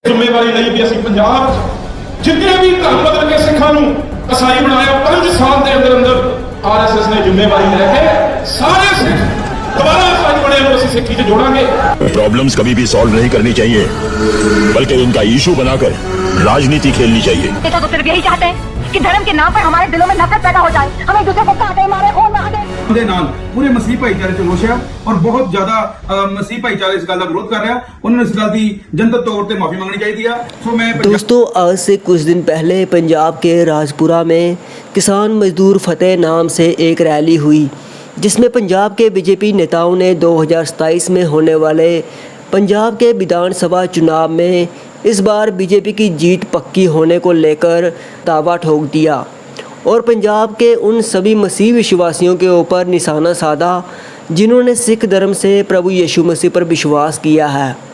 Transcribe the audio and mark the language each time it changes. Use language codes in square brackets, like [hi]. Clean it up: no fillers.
[pa] ਜ਼ਿੰਮੇਵਾਰੀ ਲਈ ਵੀ ਅਸੀਂ ਪੰਜਾਬ 'ਚ ਜਿੰਨੇ ਵੀ ਧਰਮ ਬਦਲ ਕੇ ਸਿੱਖਾਂ ਨੂੰ ਈਸਾਈ ਬਣਾਇਆ 5 ਸਾਲ ਦੇ ਅੰਦਰ ਅੰਦਰ ਆਰਐਸਐਸ ਨੇ ਜ਼ਿੰਮੇਵਾਰੀ ਲੈ ਕੇ ਸਾਰੇ ਸਿੱਖ ਦੁਬਾਰਾ ਈਸਾਈ ਬਣੇ ਨੂੰ ਅਸੀਂ ਸਿੱਖੀ 'ਚ ਜੋੜਾਂਗੇ। [hi] प्रॉब्लम्स कभी भी सॉल्व नहीं करनी चाहिए, बल्कि उनका इशू बनाकर राजनीति खेलनी चाहिए। नेता तो सिर्फ यही चाहते हैं कि धर्म के नाम पर हमारे दिलों में नफरत पैदा हो जाए, हम एक दूसरे को काटे मारे खून बहा दें। [pa] ਦੇ ਨਾਲ ਪੂਰੇ ਮਸੀਹ ਭਾਈਚਾਰੇ ਚ ਰੋਸ਼ ਹੈ ਔਰ ਬਹੁਤ ਜ਼ਿਆਦਾ ਮਸੀਹ ਭਾਈਚਾਰੇ ਇਸ ਗੱਲ ਦਾ ਵਿਰੋਧ ਕਰ ਰਿਹਾ। ਉਹਨਾਂ ਨੂੰ ਇਸ ਗੱਲ ਦੀ ਜਨਤਕ ਤੌਰ ਤੇ ਮਾਫੀ ਮੰਗਣੀ ਚਾਹੀਦੀ ਆ। ਸੋ मैं [hi] दोस्तों, आज से कुछ दिन पहले पंजाब के राजपुरा में किसान मजदूर फतेह नाम से एक रैली हुई, जिसमें पंजाब के बीजेपी नेताओं ने 2027 में होने वाले पंजाब के विधानसभा चुनाव में इस बार बीजेपी की जीत पक्की होने को लेकर दावा ठोक दिया और पंजाब के उन सभी मसीह विश्वासियों के ऊपर निशाना साधा जिन्होंने सिख धर्म से प्रभु यीशु मसीह पर विश्वास किया है।